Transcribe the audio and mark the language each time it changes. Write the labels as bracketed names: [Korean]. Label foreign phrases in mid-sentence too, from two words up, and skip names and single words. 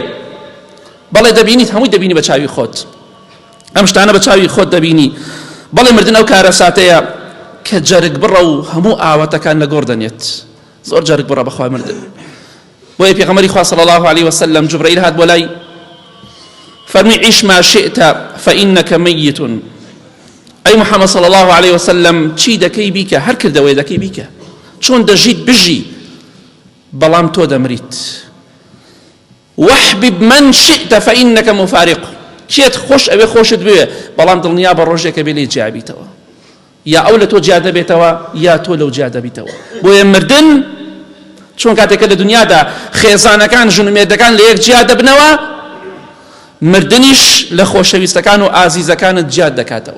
[Central Kurdish] بەڵێ دەبینیت هەمووی دەبینی بە چاوی خۆت ئەم شتانە بە چاوی خۆت دەبینی. بەڵێ مردن ئەو کارە ساتەیە کە جەرگ بڕە و هەموو ئاواتەکان لە گۆڕ دەنێت. زۆر جەرگ بڕە بەخوا مردن. بۆیە پێغەمبەری خوا [Arabic] صلی الله عليه وسلم [Central Kurdish] جبرائیل هات بۆ لای [Arabic] فرمي عيش ما شئت فإنك ميت. أي محمد صلى الله عليه وسلم [Central Kurdish] چی دەکەی بیکە هەر کردەوەی دەکەی بیکە چۆن دەژیت بژی بەڵام تۆ دەمریت. [Arabic] واحبب من شئت فإنك مفارق. [Central Kurdish] کێت خۆش ئەوێ خۆشت بوێ بەڵام دڵنیا بە ڕۆژێکە بێ لێ جیا بیتەوە یا ئەو لە تۆ جیا دەبێتەوە یا تۆ لەو جیا دەبیتەوە. بۆیە مردن چۆن کاتێکە لە دنیادا خێزانەکان ژنومێردەکان لە یەک جیا دەبنەوە مردنیش لە خۆشەویستەکان و ئازیزەکانت جیاد دەکاتەوە.